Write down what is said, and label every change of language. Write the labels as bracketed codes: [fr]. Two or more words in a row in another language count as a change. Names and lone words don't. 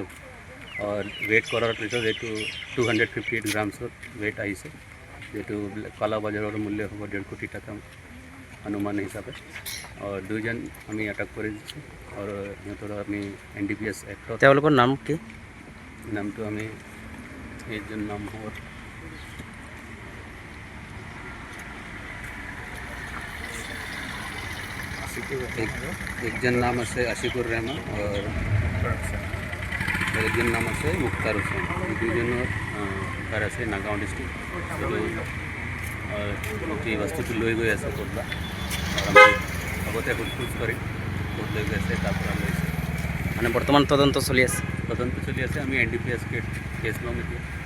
[as] और वेट কৰাৰ পিছত এইটো 258 গ্ৰামছৰ वेट আহিছে, যেটো কালা বজাৰৰ মূল্য হ'ব 1.5 কোটি টাকা अनुमान हिसाबे। और 2জন আমি আটক কৰি দিছোঁ। और সিহঁতৰ আমি NDPS এক্টত তেওঁলোকৰ নাম কি? নামটো আমি এইজন নাম হ'ব একজন নাম আছে আশিকুর রহমান और একজন নাম আছে মুক্তার হোসেন। এই 2জনৰ ঘৰ আছে নাগাঁও ডিষ্ট্ৰিক্ট। এই বস্তুটো লৈ গৈ আছে ক'ৰবাত, আমি আগতে সোধপোছ কৰি ক'ত লৈ গৈ আছে তাৰ পৰা লৈছে। মানে বৰ্তমান তদন্ত চলি আছে। তদন্ত চলি আছে, আমি NDPS কেছ ল'ম এতিয়া।